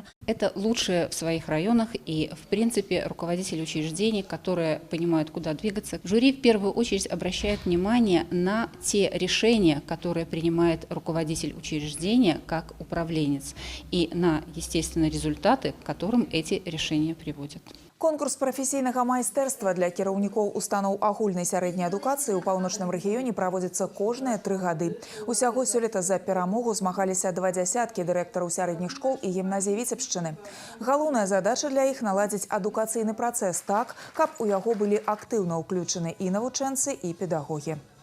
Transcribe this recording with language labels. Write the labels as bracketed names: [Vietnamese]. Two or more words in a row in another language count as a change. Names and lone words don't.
[Russian] Это лучшие в своих районах и, в принципе, руководители учреждений, которые понимают, куда двигаться. Жюри в первую очередь обращает внимание на те решения, которые принимает руководитель учреждения как управленец, и на, естественно, результаты, к которым эти решения приводят. [Belarusian] Конкурс прафесійнага майстэрства для кіраўнікоў устаноў агульнай сярэдняй адукацыі ў паўночным рэгіёне праводзіцца кожныя 3 гады. Усяго сёлета за перамогу змагаліся 20 дырэктараў сярэдніх школ і гімназій Віцебшчыны. Галоўная задача для іх наладзіць адукацыйны працэс так, каб у яго былі актыўна ўключаны і навучэнцы, і педагогі.